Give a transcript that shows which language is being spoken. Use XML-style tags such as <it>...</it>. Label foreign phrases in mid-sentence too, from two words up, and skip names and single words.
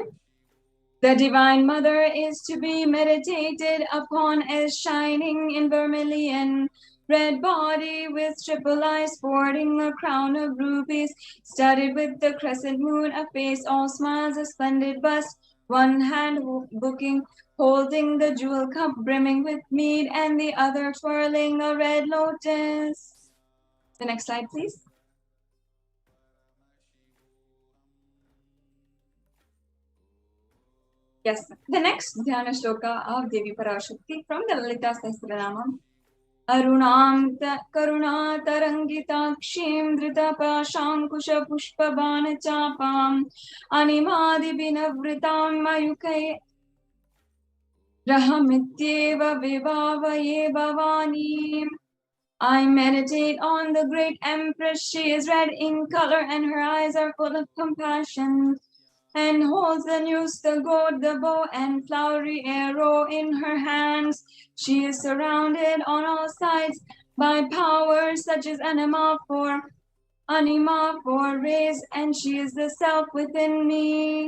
<en>The Divine Mother is to be meditated upon as shining in vermilion, red body with triple eyes sporting a crown of rubies, studded with the crescent moon, a face all smiles, a splendid bust, one hand holding the jewel cup brimming with mead, and the other twirling a red lotus. The next slide, please. Yes, the next</en> <sa>ध्यान श्लोक</sa> <en>of Devi Parashakti from the Lalita Sahasranamam.</en> <sa>अरुणां करुणा तरङ्गिताक्षीं धृत पाशाङ्कुश पुष्पबाण चापाम् अणिमादि भिरावृतां मयूखै रहमित्येव विभावये भवानीम्.</sa> <en>I meditate on the great Empress. She is red in color and her eyes are full of compassion, and holds the noose, the gourd, the bow, and flowery arrow in her hands. She is surrounded on all sides by powers such as anima for rays, and she is the self within me.</en>